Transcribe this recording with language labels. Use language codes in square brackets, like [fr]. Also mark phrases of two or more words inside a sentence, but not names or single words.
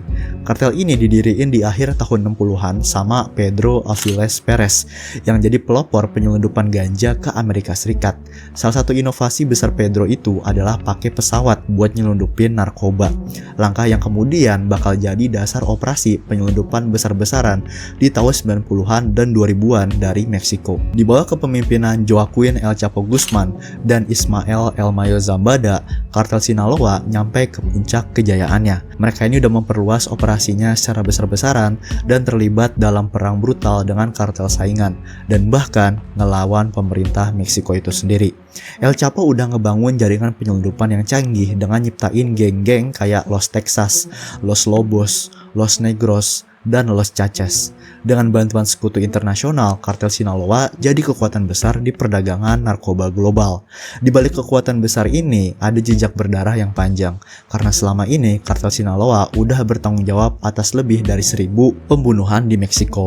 [id] Kartel ini didiriin di akhir tahun 60-an sama Pedro Aviles Perez yang jadi pelopor penyelundupan ganja ke Amerika Serikat. Salah satu inovasi besar Pedro itu adalah pakai pesawat buat nyelundupin narkoba. Langkah yang kemudian bakal jadi dasar operasi penyelundupan besar-besaran di tahun 90-an dan 2000-an dari Meksiko. Di bawah kepemimpinan Joaquin El Chapo Guzman dan Ismael El Mayo Zambada, Kartel Sinaloa nyampe ke puncak kejayaannya. Mereka ini udah memperluas operasinya secara besar-besaran dan terlibat dalam perang brutal dengan kartel saingan dan bahkan ngelawan pemerintah Meksiko itu sendiri. El Chapo udah ngebangun jaringan penyelundupan yang canggih dengan nyiptain geng-geng kayak Los Texas, Los Lobos, Los Negros, dan Los Chachas. Dengan bantuan sekutu internasional, Kartel Sinaloa jadi kekuatan besar di perdagangan narkoba global. Di balik kekuatan besar ini, ada jejak berdarah yang panjang. Karena selama ini, Kartel Sinaloa udah bertanggung jawab atas lebih dari 1.000 pembunuhan di Meksiko.